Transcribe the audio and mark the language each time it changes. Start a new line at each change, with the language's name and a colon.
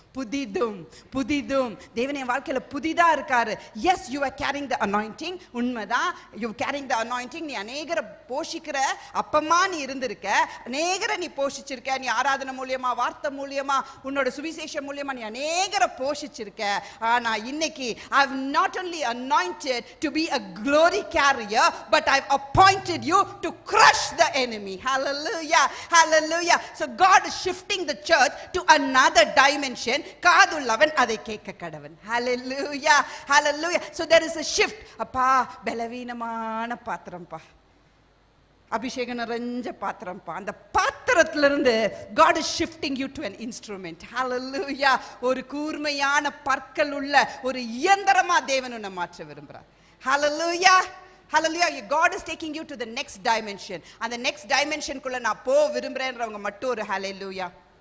Tamil: புதிதும் தேவன் என் வாழ்க்கையில புதிதா இருக்காரு.
English: Yes, you are carrying the anointing.
Tamil: உண்மைதான்,
English: you are carrying the anointing.
Tamil: நீ அநேகரை போஷிக்கிற அப்பமா நீ இருந்திருக்க, அநேகரை நீ போஷிச்சிருக்க. நீ ஆராதனை மூலியமா, வார்த்தை மூலியமா, உன்னோட சுவிசேஷம் மூலியமா நீ அநேகரை போஷிச்சிருக்க. ஆனா இன்னைக்கு
English: I've not only anointed to be a glory carrier, but I've appointed you to crush the enemy. Hallelujah. Hallelujah. So God is shifting the church to another dimension.
Tamil: காதுள்ளவன் அதை கேட்க கடவன்.
English: Hallelujah. Hallelujah. So there is a shift.
Tamil: அப்பா பலவீனமான பாத்திரம்பா, அபிஷேகம் நிறைஞ்ச பாத்திரம்பா. அந்த பாத்திரத்திலிருந்து
English: God is shifting you to an instrument. Hallelujah.
Tamil: ஒரு கூர்மையான பற்கள் உள்ள ஒரு இயந்திரமா தேவன் உன்னை மாற்ற விரும்புறார்.
English: Hallelujah. Hallelujah. God is taking you to the next dimension. And the next dimension
Tamil: குள்ள நான் போ விரும்புறேன்றவங்க மட்டும் ஒரு hallelujah.